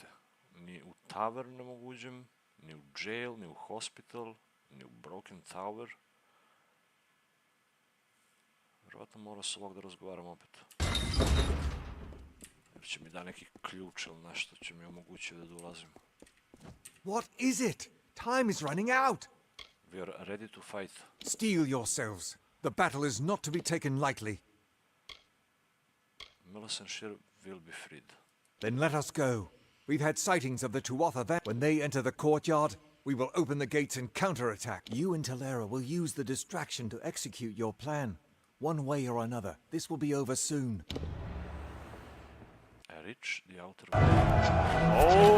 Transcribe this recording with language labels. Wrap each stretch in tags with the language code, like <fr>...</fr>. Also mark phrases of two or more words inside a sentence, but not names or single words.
<bs>Ni u tavern ne mogu uđem, ni u jail, ni u hospital, ni u</bs> <en>broken tower.</en> <bs>Vjerovatno mora s ovog da razgovaram opet. Jer će mi da neki ključ ili nešto će mi omogućiti da dolazim.</bs> <en>What is it? Time is running out. We are ready to fight. Steel yourselves. The battle is not to be taken lightly. Mel Senshir will be freed. Then let us go. We've had sightings of the Tuatha. When they enter the courtyard, we will open the gates and counterattack. You and Talera will use the distraction to execute your plan. One way or another, this will be over soon. Reach the outer. Oh!</en>